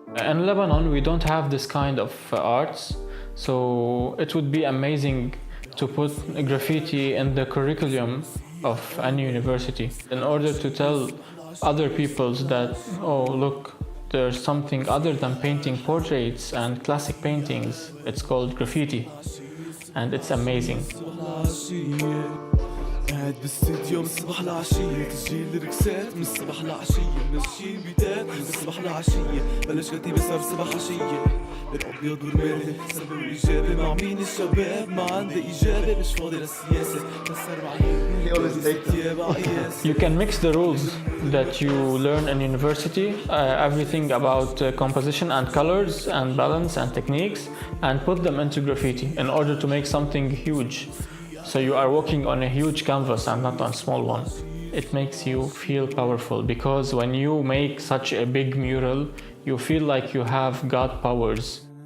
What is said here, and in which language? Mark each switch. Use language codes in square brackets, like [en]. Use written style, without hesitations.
[en] In Lebanon, we don't have this kind of arts, so it would be amazing to put graffiti in the curriculum of any university in order to tell other peoples that, oh, look, there's something other than painting portraits and classic paintings. It's called graffiti, and it's amazing. [ar] قاعد بالاستديو من الصبح لعشية تسجيل ركسات من الصبح لعشية منسجين بيتات من الصبح لعشية بلش كتيبة صار صبح عشية بين أبيض ورمادي سلبي وإيجابي مع مين الشباب ما عندي إجابة مش فاضي للسياسة كسر بعيد. [en] You can mix the rules that you learn in university, everything about composition and colors and balance and techniques, and put them into graffiti in order to make something huge. So you are walking on a huge canvas and not on a small one. It makes you feel powerful because when you make such a big mural, you feel like you have God powers.